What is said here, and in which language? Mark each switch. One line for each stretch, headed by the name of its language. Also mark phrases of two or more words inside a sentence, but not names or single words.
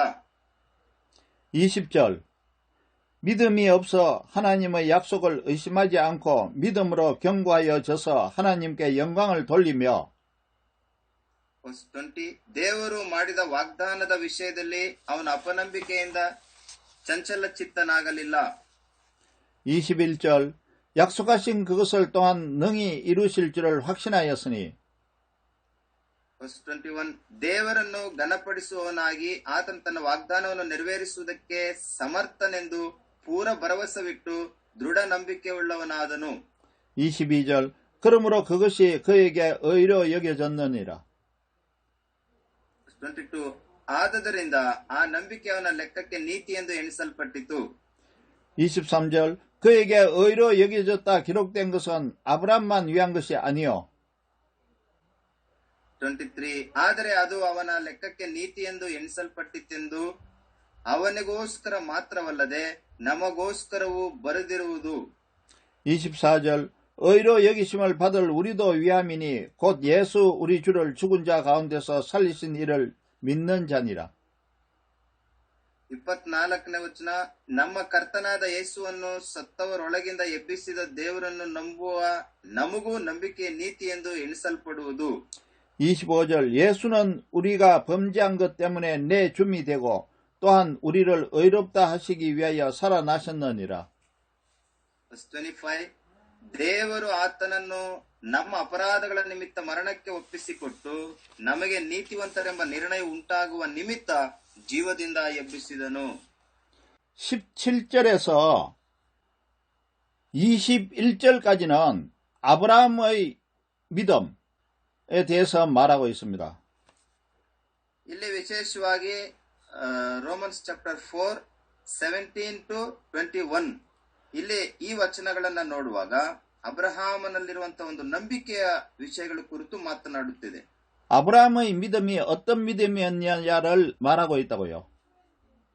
Korean: 20절 믿음이 없어 하나님의 약속을 의심하지 않고 믿음으로 경고하여 져서 하나님께 영광을 돌리며
Kannada: 20 ದೇವರು ಮಾಡಿದ ವಾಗ್ದಾನದ ವಿಷಯದಲ್ಲಿ ಅವನ ಅಪನಂಬಿಕೆಯಿಂದ ಚಂಚಲ ಚಿತ್ತನಾಗಲಿಲ್ಲ.
Korean: 21절 약속하신 그것을 또한 능히 이루실 줄을 확신하였으니
Kannada: 21 ದೇವರನ್ನು ಘನಪಡಿಸುವವನಾಗಿ ಆತನ ತನ್ನ ವಾಗ್ದಾನವನ್ನು ನೆರವೇರಿಸುವುದಕ್ಕೆ ಸಮರ್ಥನೆಂದು ಪೂರ ಭರವಸವಿಟ್ಟು ದೃಢ ನಂಬಿಕೆ ಉಳ್ಳವನಾದನು.
Korean: 22절 그러므로 그것이 그에게 의로 여겨졌느니라.
Kannada: 22 ಆದದರಿಂದ ಆ ನಂಬಿಕೆ ಅವನ ಲೆಕ್ಕಕ್ಕೆ ನೀತಿ ಎಂದು ಎಣಿಸಲ್ಪಟ್ಟಿತು.
Korean: 23절 그에게 의로 여겨졌다 기록된 것은 아브라함만 위한 것이 아니요
Kannada: 23 ಆದರೆ ಅದು ಅವನ ಲೆಕ್ಕಕ್ಕೆ ನೀತಿ ಎಂದು ಎಣಿಸಲ್ಪಟ್ಟಿತೆಂದು ಅವನಿಗೋಸ್ಕರ ಮಾತ್ರವಲ್ಲದೆ ನಮಗೋಸ್ಕರವೂ ಬರೆದಿರುವುದು.
Korean: 24절 의로 여기심을 받을 우리도 위함이니 곧 예수 우리 주를 죽은 자 가운데서 살리신 이를 믿는 자니라.
Kannada: 24ನೇ ವಚನ, ನಮ್ಮ ಕರ್ತನಾದ ಯೇಸುವನ್ನು ಸತ್ತವರೊಳಗಿಂದ ಎಬ್ಬಿಸಿದ ದೇವರನ್ನು ನಂಬುವ ನಮಗೂ ನಂಬಿಕೆ ನೀತಿ ಎಂದು ಎಣಿಸಲ್ಪಡುವುದು.
Korean: 25절 예수는 우리가 범죄한 것 때문에 내 줌이 되고 또한 우리를 의롭다 하시기 위하여 살아나셨느니라.
Kannada: 25 ದೇವರು ಆತನನ್ನು ನಮ್ಮ ಅಪರಾಧಗಳ ನಿಮಿತ್ತ ಮರಣಕ್ಕೆ ಒಪ್ಪಿಸಿಕೊಟ್ಟು ನಮಗೆ ನೀತಿವಂತರೆಂಬ ನಿರ್ಣಯ ಉಂಟಾಗುವ ನಿಮಿತ್ತ ಜೀವದಿಂದ ಎಬ್ಬಿಸಿದನು.
Korean: 17절에서 21절까지는 아브라함의 믿음에 대해서 말하고 있습니다.
Kannada: ಇಲ್ಲಿ ವಿಶೇಷವಾಗಿ
English: Romans chapter 4 17 to 21
Kannada: ಇಲ್ಲಿ ಈ ವಚನಗಳನ್ನ ನೋಡುವಾಗ ಅಬ್ರಹಾಮನಲ್ಲಿರುವಂತಹ ಒಂದು ನಂಬಿಕೆಯ ವಿಷಯಗಳ ಕುರಿತು ಮಾತನಾಡುತ್ತಿದೆ.
Korean: 아브라함의 믿음이 어떤 믿음이었냐를 말하고 있다고요.